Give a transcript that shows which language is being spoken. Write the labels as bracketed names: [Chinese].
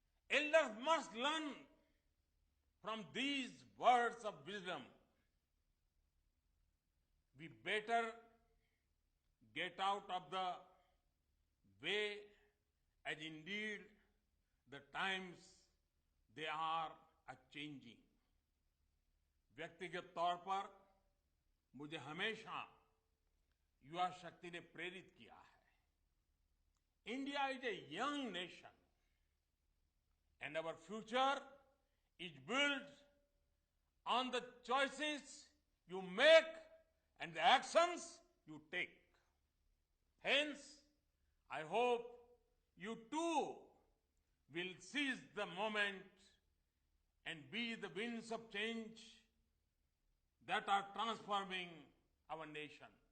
[English] Elders must learn from these words of wisdom. We better get out of the way, as indeed the times they are changing. [Hindi] व्यक्तिगत तौर पर मुझे हमेशा युवा शक्ति ने प्रेरित किया है. [English] India is a young nation, and our future is built on the choices you make and the actions you take. Hence, I hope you too will seize the moment and be the winds of change that are transforming our nation.